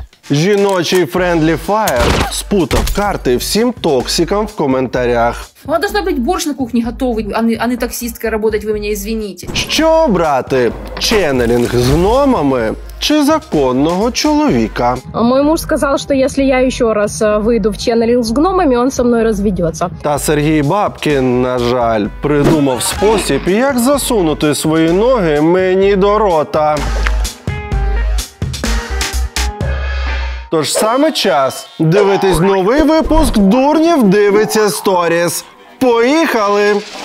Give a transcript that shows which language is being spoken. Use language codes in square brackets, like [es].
[uk] Жіночий Friendly Fire спутав карти всім токсикам в коментарях. [ru] У вас должна быть борщ на кухне готовый, а не таксисткой работать, вы меня извините. [uk] Що обрати? Ченнелінг з гномами чи законного чоловіка? [ru] Мой муж сказал, что если я еще раз выйду в ченнелинг с гномами, он со мной разведется. [uk] Та Сергій Бабкін, на жаль, придумав спосіб, як засунути свої ноги мені до рота. Тож саме час дивитись новий випуск «Дурнів дивиться сторіс». Поїхали!